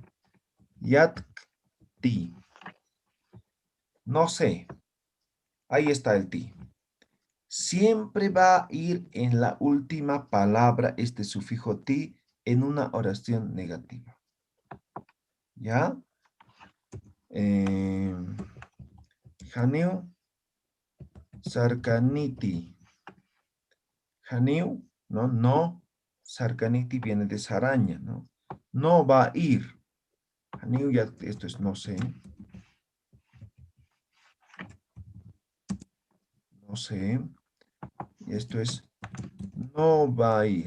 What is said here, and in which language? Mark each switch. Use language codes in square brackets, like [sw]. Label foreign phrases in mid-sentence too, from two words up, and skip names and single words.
[es] Yat-ti. No sé. Ahí está el ti. Siempre va a ir en la última palabra este sufijo ti en una oración negativa. ¿Ya? [ay] Haniu sarkaniti. Haniu, [es] ¿no? No. Sarkaniti viene de saraña, ¿no? No va a ir. Haniu ya, esto es no sé. No sé. Esto es no va a ir.